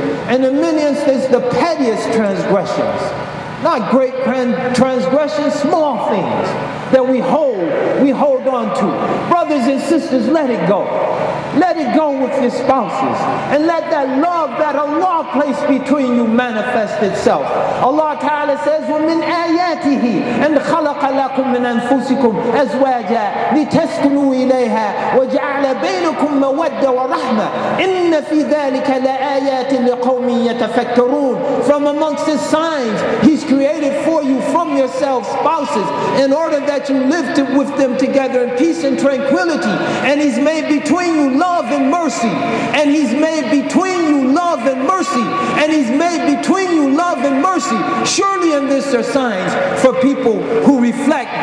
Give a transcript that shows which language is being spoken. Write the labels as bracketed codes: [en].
[en] And in many instances, the pettiest transgressions, not great transgressions, small things that we hold on to. Brothers and sisters, let it go. Let it go with your spouses. And let that love that Allah placed between you manifest itself. Allah Ta'ala says, [ar] وَمِنْ آيَاتِهِ أَنْ خَلَقَ لَكُم مِّنْ أَنفُسِكُمْ أَزْوَاجًا لِتَسْكُنُوا إِلَيْهَا وَجَعَلَ بَيْنَكُم مَّوَدَّةً وَرَحْمَةً إِنَّ فِي ذَلِكَ لَآيَاتٍ لِقَوْمٍ يَتَفَكَّرُونَ. [en] From amongst His signs, He's created for you from yourselves spouses in order that you live with them together in peace and tranquility. And He's made between you love and mercy. And He's made between you love and mercy. And He's made between you love and mercy. Surely in this are signs for people who reflect.